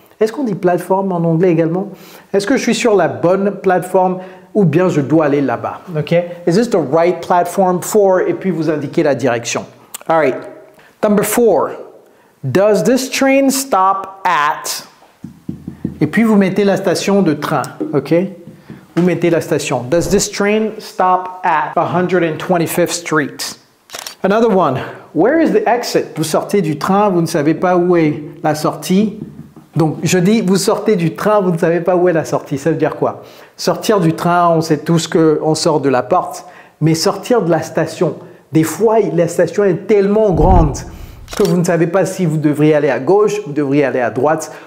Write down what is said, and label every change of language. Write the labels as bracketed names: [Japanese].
[French] Est-ce qu'on dit plateforme en anglais également? Est-ce que je suis sur la bonne plateforme ou bien je dois aller là-bas? Ok? [English] Is this the right platform for? [French] Et puis vous indiquez la direction. [English] All right. Number 4. Does this train stop at? [French] Et puis vous mettez la station de train. Ok? Vous mettez la station. [English] Does this train stop at 125th Street? Another one. Where is the exit? [French] Vous sortez du train, vous ne savez pas où est la sortie. Donc, je dis, vous sortez du train, vous ne savez pas où est la sortie. Ça veut dire quoi? Sortir du train, on sait tous qu'on sort de la porte. Mais sortir de la station, des fois, la station est tellement grande que vous ne savez pas si vous devriez aller à gauche, vous devriez aller à droite.